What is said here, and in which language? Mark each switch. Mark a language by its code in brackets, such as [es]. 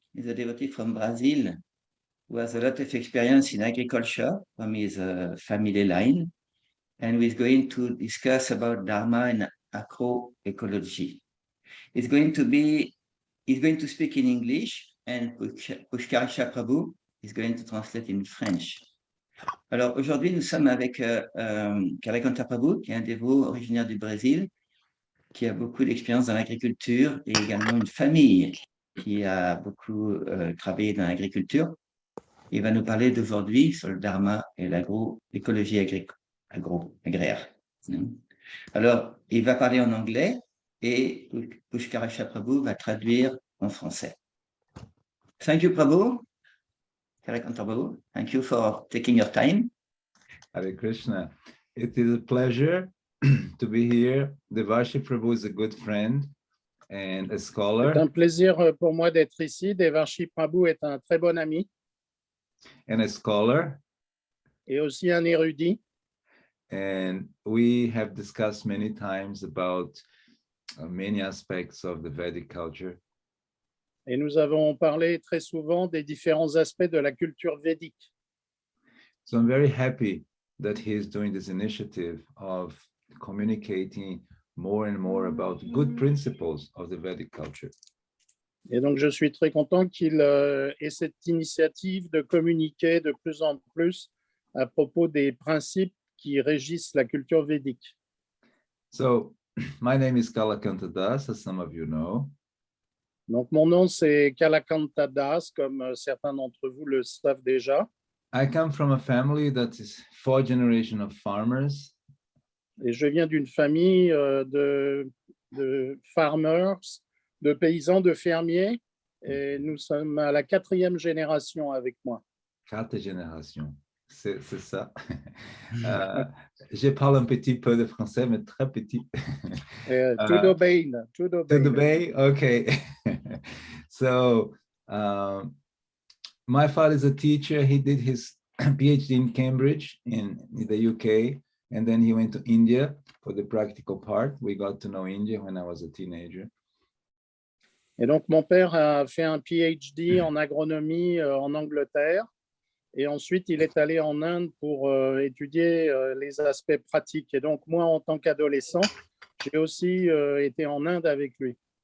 [en] He's a devotee from Brazil who has a lot of experience in agriculture from his family line. And we're going to discuss about Dharma and Ecologie. He's going to speak in English, and Pushkarisha Prabhu is going to translate in French. [fr] Alors aujourd'hui, nous sommes avec Kalakantha Prabhu, qui est un dévot originaire du Brésil, qui a beaucoup d'expérience dans l'agriculture et également une famille qui a beaucoup travaillé dans l'agriculture. Il va nous parler d'aujourd'hui sur le Dharma et l'écologie agraire. Alors, il va parler en anglais et Pushkarisha Prabhu va traduire en français. [en] Thank you, Prabhu. Kalakantha Prabhu, thank you for taking your time. Hare Krishna. It is a pleasure to be here. Devashi Prabhu is a good friend and a scholar. [fr] C'est un plaisir pour moi d'être ici. Devashi Prabhu est un très bon ami. [en] And a scholar. [fr] Et aussi un érudit. [en] And we have discussed many times about many aspects of the Vedic culture. [fr] Et nous avons parlé très souvent des différents aspects de la culture védique. [en] So I'm very happy that he is doing this initiative of communicating more and more about good principles of the Vedic culture. [fr] Et donc, je suis très content qu'il ait cette initiative de communiquer de plus en plus à propos des principes qui régissent la culture védique. [en] So, my name is Kalakantha Das, as some of you know. [fr] Donc, mon nom, c'est Kalakantha Das, comme certains d'entre vous le savent déjà. [en] I come from a family that is 4 generations of farmers. [fr] Et je viens d'une famille de farmers, de paysans, de fermiers. Et nous sommes à la 4e génération avec moi. 4 générations, c'est ça. Je parle un petit peu de français, mais très petit. [pt] Tudo bem, tudo bem. Tudo bem? [en] Okay. So, my father is a teacher. He did his PhD in Cambridge in the UK, and then he went to India for the practical part. We got to know India when I was a teenager. [fr] Et donc, mon père a fait un PhD en agronomie en Angleterre. Et ensuite, il est allé en Inde pour étudier les aspects pratiques. Et donc, moi, en tant qu'adolescent, j'ai aussi été en Inde avec lui.